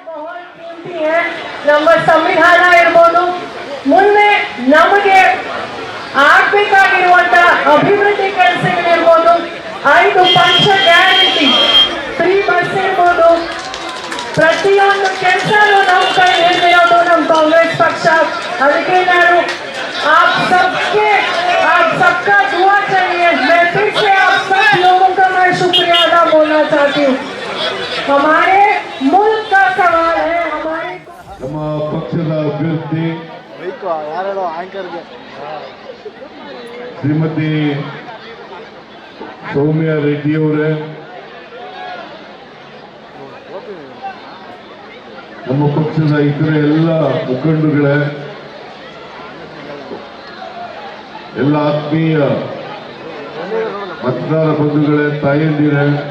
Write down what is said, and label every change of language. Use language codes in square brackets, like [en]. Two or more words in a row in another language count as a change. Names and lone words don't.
[kn] ನಮ್ಮ ಸಂವಿಧಾನ ಇರಬಹುದು, ಮುಂದೆ ನಮಗೆ ಆಗ್ಬೇಕಾಗಿರುವಂತ ಅಭಿವೃದ್ಧಿ ಕೆಲಸಗಳಿರ್ಬೋದು, 5 ಪಂಚ ಗ್ಯಾರಂಟಿ, [en] free bus [kn] ಇರ್ಬೋದು, ಪ್ರತಿಯೊಂದು ಕೆಲಸನೂ ನಮ್ಮ ಕೈ ಹಿಡಿದಿರೋದು ನಮ್ಮ ಕಾಂಗ್ರೆಸ್ ಪಕ್ಷ. ಅದಕ್ಕೆ ನಾನು [hi] आप सबका दुआ चाहिए. मैं फिर से आप सब लोगों का मैं शुक्रिया अदा बोलना चाहती हूँ. हमारे मुल्क का सवाल है. हमारे [kn] ನಮ್ಮ ಪಕ್ಷದ ಅಭ್ಯರ್ಥಿ ಶ್ರೀಮತಿ ಸೌಮ್ಯಾ ರೆಡ್ಡಿ ಅವರೇ, ನಮ್ಮ ಪಕ್ಷದ ಇತರ ಎಲ್ಲ ಮುಖಂಡರುಗಳೇ, ಎಲ್ಲ ಆತ್ಮೀಯ ಮತದಾರ ಬಂಧುಗಳೇ, ತಾಯಂದಿರೇ,